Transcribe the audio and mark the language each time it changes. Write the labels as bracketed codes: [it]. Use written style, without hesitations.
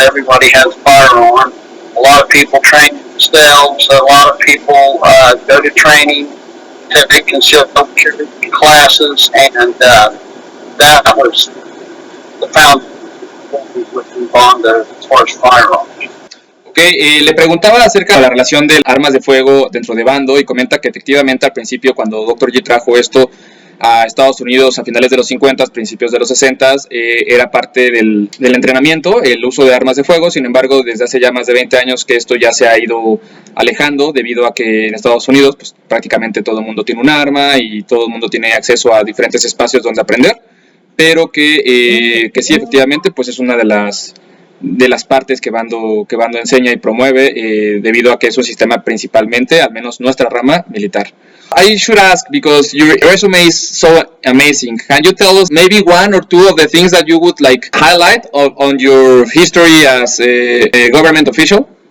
[en] Everybody has a firearm. A lot of people train themselves. A lot of people go to training, take concealed carry classes, and that was the foundation with Bando as far as firearms. [es] Ok, le preguntaba acerca de la relación de armas de fuego dentro de Bando y comenta que efectivamente al principio cuando Dr. G trajo esto a Estados Unidos a finales de los 50, principios de los 60, era parte del entrenamiento, el uso de armas de fuego. Sin embargo, desde hace ya más de 20 años que esto ya se ha ido alejando debido a que en Estados Unidos pues, prácticamente todo el mundo tiene un arma y todo el mundo tiene acceso a diferentes espacios donde aprender, pero que sí, efectivamente, pues es una de las partes que Bando enseña y promueve debido a que es un sistema principalmente, al menos nuestra rama, militar. [en] I should ask, because your resume is so amazing, can you tell us maybe one or two of the things that you would like highlight on your history as a government official?